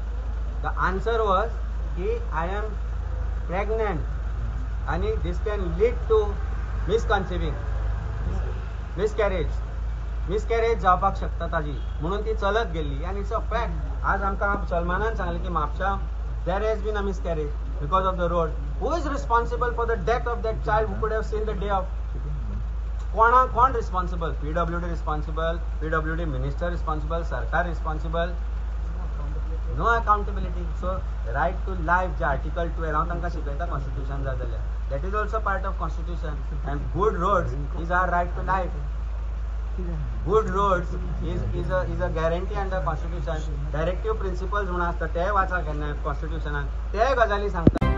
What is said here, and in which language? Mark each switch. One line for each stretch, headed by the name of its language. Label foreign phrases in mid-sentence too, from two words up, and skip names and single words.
English: the answer was की I am pregnant आणि this can lead to miscarriage
Konkani: जावपाक शकता ताजी, म्हणून ती चलत गेल्ली.
English: आनी it's a fact.
Konkani: आज आमकां सलमानान सांगलें की म्हापशा
English: there has been a miscarriage because of the road. Who is responsible for the death of that child who could have seen the day of?
Konkani: कोण रिस्पॉन्सिबल? PWD रिस्पॉन्सिबल, PWD मिनिस्टर रिस्पॉन्सिबल, सरकार रिस्पॉन्सिबल?
English: No accountability. So right to life
Konkani: जे आर्टिकल 12 हांव तांकां शिकयता कॉन्स्टिट्यूशन जाय जाल्यार
English: that is also part of constitution. And good roads is our right to life. Good roads is a guarantee under constitution. directive principles
Konkani: म्हणून आसता ते वाचा केन्ना कॉन्स्टिट्यूशनान. ते गजाली सांगता